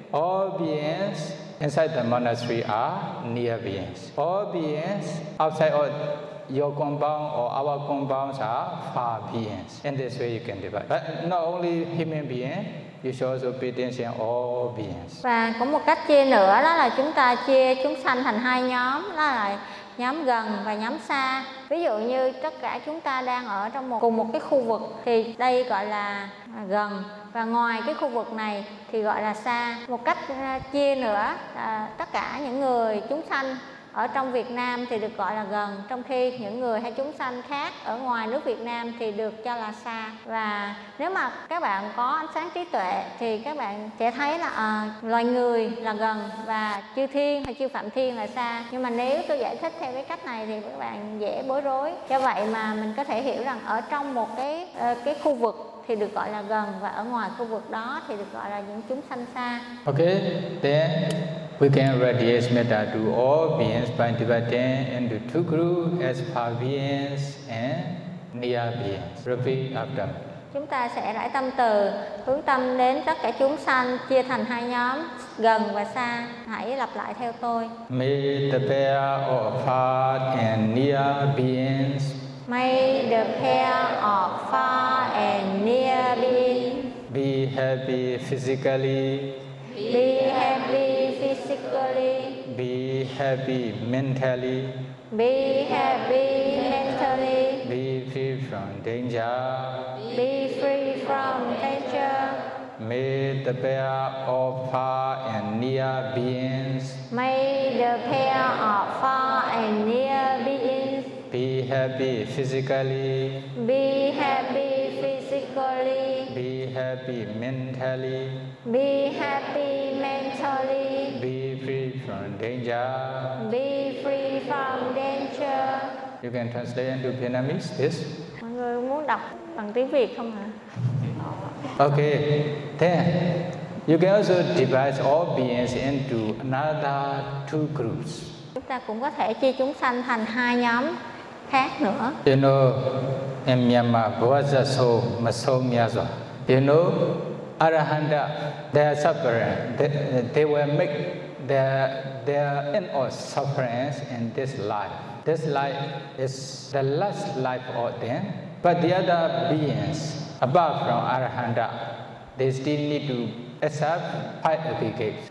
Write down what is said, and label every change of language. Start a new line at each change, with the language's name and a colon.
English: All beings inside the monastery are near beings. All beings outside of your compound or our compounds are far beings. In this way, you can divide. But not only human beings, You show superiority in all beings.
Vietnamese: Và có một cách chia nữa đó là chúng ta chia chúng sanh thành hai nhóm, đó là nhóm gần và nhóm xa. Ví dụ như tất cả chúng ta đang ở trong một cùng một cái khu vực thì đây gọi là gần, và ngoài cái khu vực này thì gọi là xa. Một cách chia nữa là tất cả những người chúng sanh ở trong Việt Nam thì được gọi là gần, trong khi những người hay chúng sanh khác ở ngoài nước Việt Nam thì được cho là xa. Và nếu mà các bạn có ánh sáng trí tuệ thì các bạn sẽ thấy là loài người là gần và chư thiên hay chư phạm thiên là xa. Nhưng mà nếu tôi giải thích theo cái cách này thì các bạn dễ bối rối. Do vậy mà mình có thể hiểu rằng ở trong một cái khu vực thì được gọi là gần, và ở ngoài khu vực đó thì được gọi là những chúng sanh xa.
English: Ok, then we can radiate metta to all beings by dividing into two groups as far beings and near beings. Repeat after.
Vietnamese: Chúng ta sẽ rải tâm từ, hướng tâm đến tất cả chúng sanh, chia thành hai nhóm, gần và xa. Hãy lặp lại theo tôi.
English: May the pair of far and near beings. May the pair of far and near beings be happy physically. Be happy physically. Be happy mentally. Be happy mentally. Be free from danger. Be free from danger. May the pair of far and near beings. May the pair of far and near beings be happy physically. Be happy physically. Be happy mentally. Be happy mentally. Be free from danger. Be free from danger. You can translate into Vietnamese, yes?
Vietnamese: Mọi người muốn đọc bằng tiếng Việt không ạ?
English: Okay, then you can also divide all beings into another two groups.
Vietnamese: Chúng ta cũng có thể chia chúng sanh thành hai nhóm khác nữa.
English: You know, em Myanmar, Bhuvaja so, Maso Myazwa. You know, Arahanta, their suffering, they will make their end of sufferings in this life. This life is the last life of them. But the other beings, apart from Arahanta, they still need to accept five aggregates.